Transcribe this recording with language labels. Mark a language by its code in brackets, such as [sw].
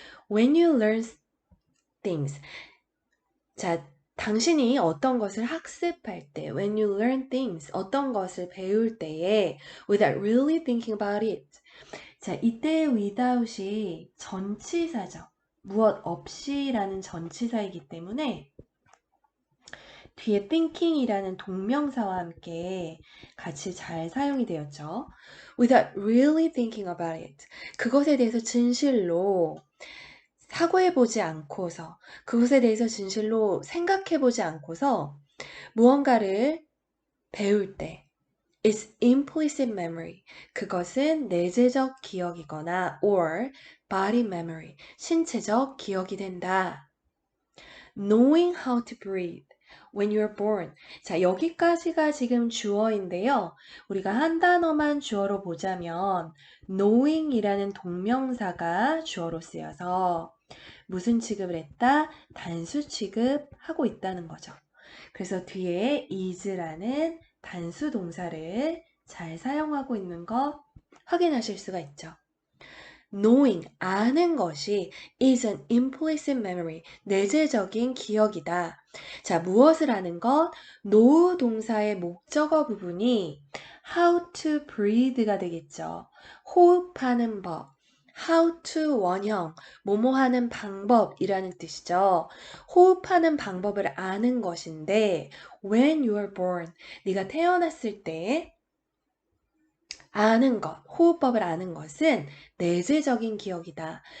[en] When you learn things. [ko] 자, 당신이 어떤 것을 학습할 때, [en] when you learn things, [ko] 어떤 것을 배울 때에 [en] without really thinking about it. [ko] 자, 이때 without이 전치사죠. 무엇 없이라는 전치사이기 때문에 뒤에 thinking이라는 동명사와 함께 같이 잘 사용이 되었죠. [en] Without really thinking about it. [ko] 그것에 대해서 진실로 사고해보지 않고서, 그것에 대해서 진실로 생각해보지 않고서 무언가를 배울 때 [en] It's implicit memory. [ko] 그것은 내재적 기억이거나 [en] or body memory, [ko] 신체적 기억이 된다. [en] Knowing how to breathe when you're born. [ko] 자, 여기까지가 지금 주어인데요. 우리가 한 단어만 주어로 보자면 knowing이라는 동명사가 주어로 쓰여서 무슨 취급을 했다? 단수 취급하고 있다는 거죠. 그래서 뒤에 is라는 단수 동사를 잘 사용하고 있는 거 확인하실 수가 있죠. Knowing, 아는 것이 [en] is an implicit memory, [ko] 내재적인 기억이다. 자, 무엇을 아는 것? know 동사의 목적어 부분이 how to breathe가 되겠죠. 호흡하는 법. how to 원형, 뭐뭐 하는 방법이라는 뜻이죠. 호흡하는 방법을 아는 것인데 [en] when you are born, [ko] 네가 태어났을 때 아는 것, 호흡법을 아는 것은 내재적인 기억이다.